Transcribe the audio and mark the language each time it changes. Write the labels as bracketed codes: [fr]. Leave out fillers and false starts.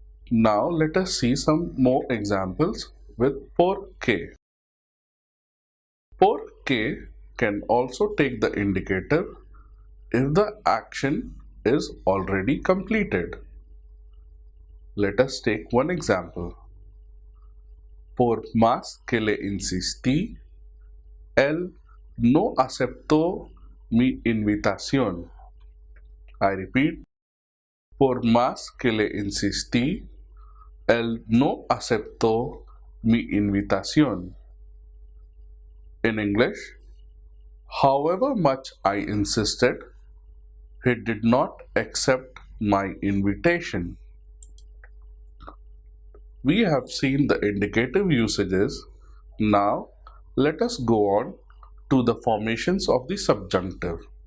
[en] Now let us see some more examples with por qué. Por qué can also take the indicative if the action is already completed. Let us take one example. [es] Por más que le insistí, él no aceptó mi invitación. [en] I repeat, [es] por más que le insistí, Él no aceptó mi invitación. [en] In English, however much I insisted, he did not accept my invitation. We have seen the indicative usages. Now, let us go on to the formations of the subjunctive.